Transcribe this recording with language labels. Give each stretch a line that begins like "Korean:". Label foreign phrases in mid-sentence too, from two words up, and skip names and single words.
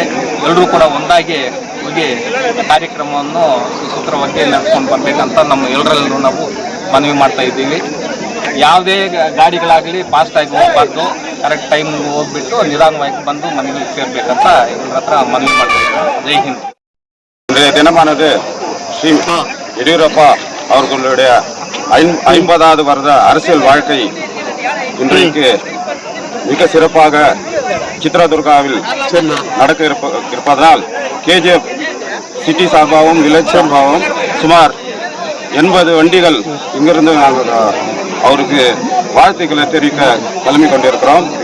Kannada: ಎಲ್ಲರೂ ಕೂಡ ಒಂದಾಗಿ ಹೋಗಿ ಕಾರ್ಯಕ್ರಮವನ್ನು ಸುಸೂತ್ರವಾಗಿ ನಡೆಸ್ಕೊಂಡು ಬರಬೇಕಂತ ನಮ್ಮ ಎಲ್ಲರಲ್ಲೂ ನಾವು ಮನವಿ ಮಾಡ್ತಾ ಇದ್ದೀವಿ. ಯಾವುದೇ ಗಾಡಿಗಳಾಗಲಿ ಫಾಸ್ಟಾಗಿ ಹೋಗಬಾರ್ದು,
English: correct time
Kannada: ಹೋಗ್ಬಿಟ್ಟು ನಿಧಾನವಾಗಿ ಬಂದು ಮನೆಗೆ ಸೇರ್ಬೇಕಂತ ಇವ್ರ ಹತ್ರ ಮನವಿ ಮಾಡ್ತಾ ಇದ್ದೀವಿ.
Hindi: जय हिंद.
Tamil: இன்றைய தினமானது ஸ்ரீ எடியூரப்பா அவர்களுடைய 50வது வருட அரசியல் வாழ்க்கை இன்றைக்கு மிக சிறப்பாக சித்ரதுர்காவில் நடக்க இருப்பதனால் KGF சிட்டி சார்பாகவும் வில்லேஜ் சார்பாகவும் சுமார் 80 வண்டிகள் இங்கிருந்து நாங்கள் அவருக்கு வாழ்த்துக்களை தெரிவிக்க கிளம்பி கொண்டிருக்கிறோம்.